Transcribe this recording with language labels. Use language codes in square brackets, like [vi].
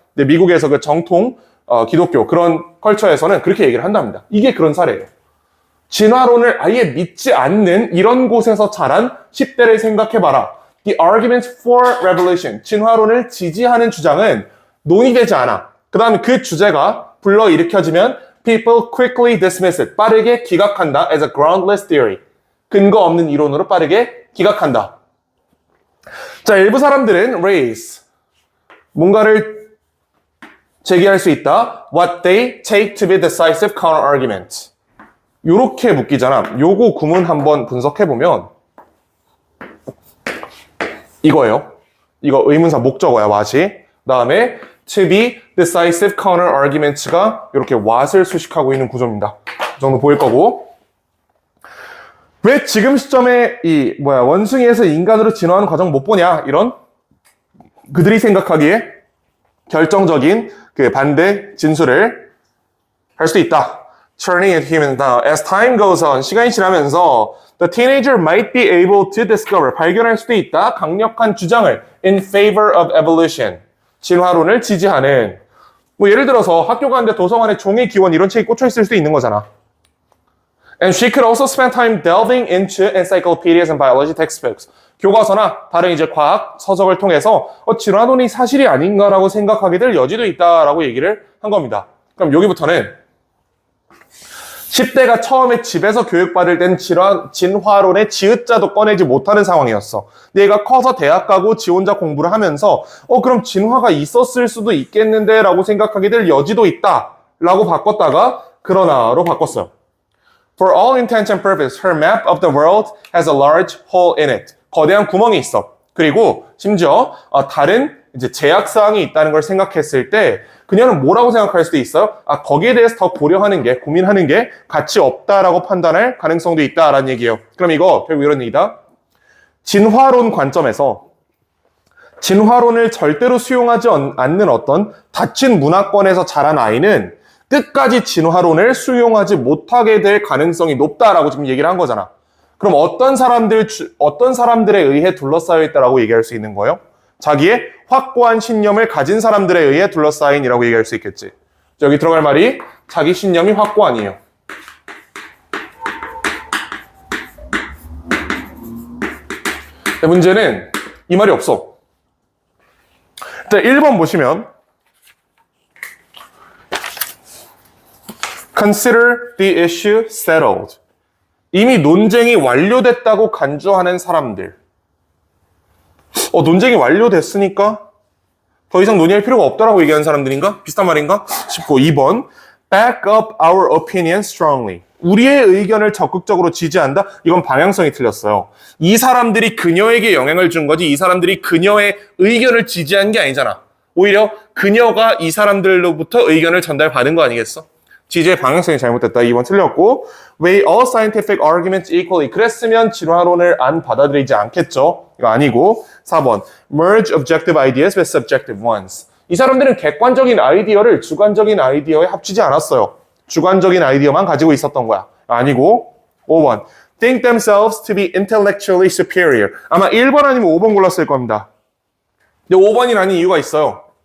[ko] 근데 미국에서 그 정통 기독교 그런 컬처에서는 그렇게 얘기를 한답니다. 이게 그런 사례예요. 진화론을 아예 믿지 않는 이런 곳에서 자란 10대를 생각해봐라. [en] The arguments for revolution, [ko] 진화론을 지지하는 주장은 논의되지 않아. 그 다음에 그 주제가 불러일으켜지면 [en] people quickly dismiss it, [ko] 빠르게 기각한다 [en] as a groundless theory. [ko] 근거 없는 이론으로 빠르게 기각한다. 자, 일부 사람들은 raise, 뭔가를 제기할 수 있다. [en] What they take to be decisive counter-argument. [ko] 요렇게 묶이잖아. 요거 구문 한번 분석해보면 이거예요. 이거 의문사 목적어야, what이. 다음에 [en] to be decisive counter-arguments [ko] 가 이렇게 what을 수식하고 있는 구조입니다. 이 정도 보일 거고. 왜 지금 시점에 원숭이에서 인간으로 진화하는 과정 못 보냐? 이런 그들이 생각하기에 결정적인 그 반대 진술을 할 수 있다. [en] Turning into human. As time goes on, [ko] 시간이 지나면서 [en] the teenager might be able to discover, [ko] 발견할 수도 있다. 강력한 주장을 [en] in favor of evolution, [ko] 진화론을 지지하는. 뭐 예를 들어서 학교 가는데 도서관에 종의 기원 이런 책이 꽂혀 있을 수도 있는 거잖아. [en] And she could also spend time delving into encyclopedias and biology textbooks. [ko] 교과서나 다른 이제 과학 서적을 통해서 진화론이 사실이 아닌가라고 생각하게 될 여지도 있다라고 얘기를 한 겁니다. 그럼 여기부터는 10대가 처음에 집에서 교육받을 땐 진화론의 지읒자도 꺼내지 못하는 상황이었어. 얘가 커서 대학 가고 지 혼자 공부를 하면서 그럼 진화가 있었을 수도 있겠는데 라고 생각하게 될 여지도 있다 라고 바꿨다가 그러나로 바꿨어요. [en] For all intents and purposes, her map of the world has a large hole in it. [ko] 거대한 구멍이 있어. 그리고 심지어 다른 이제 제약사항이 있다는 걸 생각했을 때 그녀는 뭐라고 생각할 수도 있어요? 거기에 대해서 더 고려하는 게, 고민하는 게 가치 없다라고 판단할 가능성도 있다라는 얘기예요. 그럼 이거 결국 이런 얘기다. 진화론 관점에서 진화론을 절대로 수용하지 않는 어떤 닫힌 문화권에서 자란 아이는 끝까지 진화론을 수용하지 못하게 될 가능성이 높다라고 지금 얘기를 한 거잖아. 그럼 어떤 사람들에 의해 둘러싸여 있다라고 얘기할 수 있는 거예요? 자기의 확고한 신념을 가진 사람들에 의해 둘러싸인이라고 얘기할 수 있겠지. 여기 들어갈 말이 자기 신념이 확고한이에요. 근데 문제는 이 말이 없어. 자, 1번 보시면 [en] Consider the issue settled. [ko] 이미 논쟁이 완료됐다고 간주하는 사람들. 논쟁이 완료됐으니까 더 이상 논의할 필요가 없다라고 얘기하는 사람들인가? 비슷한 말인가? 싶고 2번 [en] Back up our opinion strongly. [ko] 우리의 의견을 적극적으로 지지한다? 이건 방향성이 틀렸어요. 이 사람들이 그녀에게 영향을 준 거지 이 사람들이 그녀의 의견을 지지한 게 아니잖아. 오히려 그녀가 이 사람들로부터 의견을 전달받은 거 아니겠어? 지지의 방향성이 잘못됐다. 2번 틀렸고 [en] Weigh all scientific arguments equally. [ko] 그랬으면 진화론을 안 받아들이지 않겠죠. 이거 아니고 4번 [en] Merge objective ideas with subjective ones. [ko] 이 사람들은 객관적인 아이디어를 주관적인 아이디어에 합치지 않았어요. 주관적인 아이디어만 가지고 있었던 거야. 아니고 5번 [en] Think themselves to be intellectually superior. [ko] 아마 1번 아니면 5번 골랐을 겁니다. 근데 5번이 아닌 이유가 있어요.